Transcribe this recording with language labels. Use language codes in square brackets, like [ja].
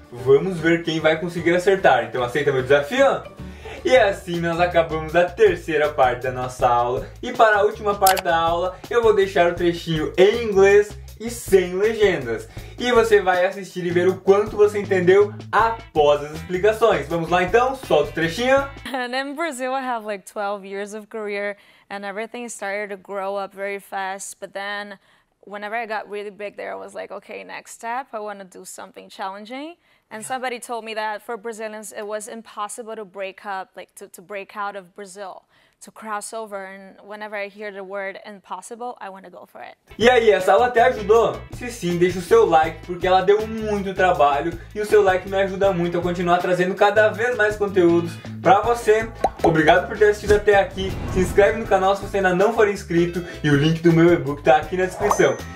[pt] Vamos ver quem vai conseguir acertar. Então aceita meu desafio? E assim nós acabamos a terceira parte da nossa aula. E para a última parte da aula eu vou deixar o trechinho em inglês e sem legendas. E você vai assistir e ver o quanto você entendeu após as explicações. Vamos lá então? Solta o trechinho. [en] And in Brazil, I have like 12 years of career and everything started to grow up very fast. But then whenever I got really big there, I was like, okay, next step, I want to do something challenging. And somebody told me that for Brazilians, it was impossible to break up, like to break out of Brazil, to cross over. And whenever I hear the word impossible, I want to go for it. [pt] E aí, essa aula até ajudou? Se sim, deixa o seu like, porque ela deu muito trabalho e o seu like me ajuda muito a continuar trazendo cada vez mais conteúdos pra você. Obrigado por ter assistido até aqui. Se inscreve no canal se você ainda não for inscrito e o link do meu e-book tá aqui na descrição.